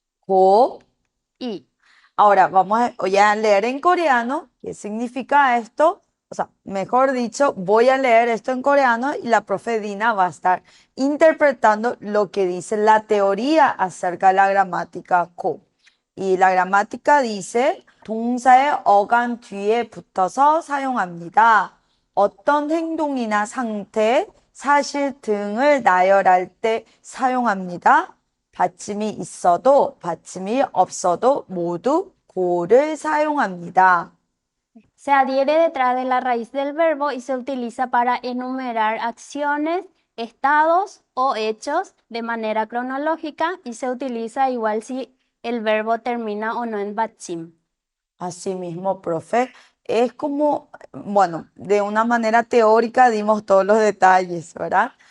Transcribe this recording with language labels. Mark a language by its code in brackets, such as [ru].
[ko] 고. I. [es] Ahora voy a leer en coreano. ¿Qué significa esto? O sea, mejor dicho, voy a leer esto en coreano y la profe Dina va a estar interpretando lo que dice la teoría acerca de la gramática 고. Y la gramática dice [ko] 동사의 어간 뒤에 붙어서 사용합니다. 어떤 행동이나 상태, 사실 등을 나열할 때 사용합니다. 받침이 있어도 받침이 없어도 모두 고를 사용합니다. [es] Se adhiere detrás de la raíz del verbo y se utiliza para enumerar acciones, estados o hechos de manera cronológica y se utiliza igual si el verbo termina o no en bachim. Así mismo, profe, es como, bueno, de una manera teórica dimos todos los detalles, ¿verdad?